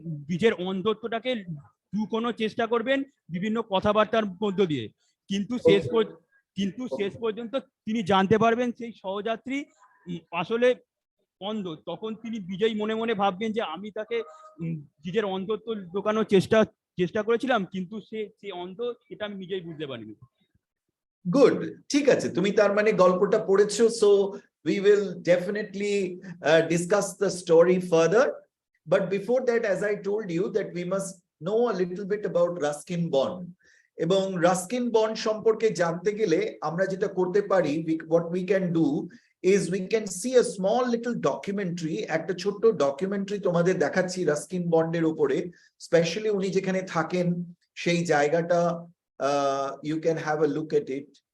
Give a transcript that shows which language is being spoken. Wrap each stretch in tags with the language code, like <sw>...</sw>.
<bn>নিজের অন্ধত্বটাকে লুকোনোর চেষ্টা করবেন বিভিন্ন কথাবার্তার মধ্য দিয়ে, কিন্তু শেষ পর্যন্ত তিনি জানতে পারবেন সেই সহযাত্রী আসলে অন্ধ। তখন তিনি বিজয়ী মনে মনে ভাববেন যে আমি তাকে নিজের অন্ধত্ব লুকানোর চেষ্টা করেছিলাম, কিন্তু সে অন্ধ, এটা আমি নিজেই বুঝতে পারিনি।</bn> <en>good,</en> <bn>ঠিক আছে, তুমি তার মানে গল্পটা পড়েছো,</bn> <en>So we will definitely discuss the story further, but before that, as I told you, that we must know a little bit about Ruskin Bond.</en> <bn>এবং রাস্কিন বন্ড সম্পর্কে জানতে গেলে আমরা যেটা করতে পারি,</bn> <en>what we can do is we can see a small little documentary,</en> <bn>একটা ছোট্ট ডকুমেন্টারি তোমাদের দেখাচ্ছি রাস্কিন বন্ডের উপরে, স্পেশালি উনি যেখানে থাকেন সেই জায়গাটা,</bn> <en>you can have a look at it.</en>